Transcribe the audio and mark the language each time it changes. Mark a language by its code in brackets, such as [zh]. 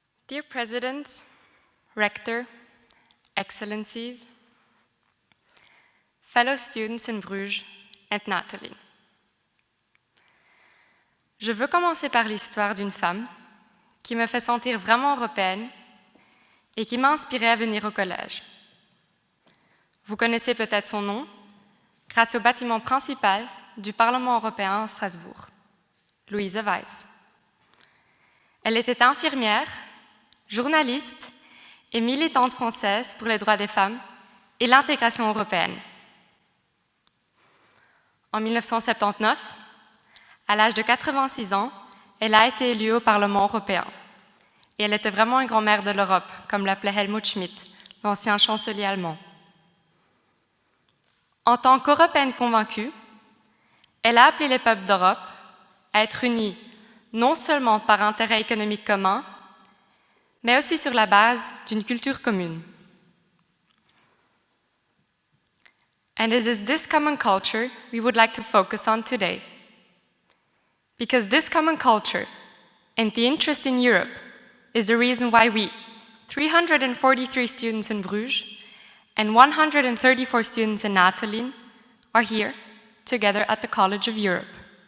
[en] Dear President, Rector, Excellencies, fellow students in Bruges and Natalie. [fr] Je veux commencer par l'histoire d'une femme qui me fait sentir vraiment européenne et qui m'a inspirée à venir au collège. Vous connaissez peut-être son nom grâce au bâtiment principal du Parlement européen à Strasbourg, Louise Weiss. Elle était infirmière, journaliste et militante française pour les droits des femmes et l'intégration européenne. En 1979, à l'âge de 86 ans, elle a été élue au Parlement européen. Et elle était vraiment une grand-mère de l'Europe, comme l'appelait Helmut Schmidt, l'ancien chancelier allemand. En tant qu'Européenne convaincue, elle a appelé les peuples d'Europe à être unis non seulement par intérêt économique commun, mais aussi sur la base d'une culture commune. [en] And it is this common culture we would like to focus on today. Because this common culture and the interest in Europe is the reason why we, 343 students in Bruges and 134 students in Natalie, are here together at the College of Europe.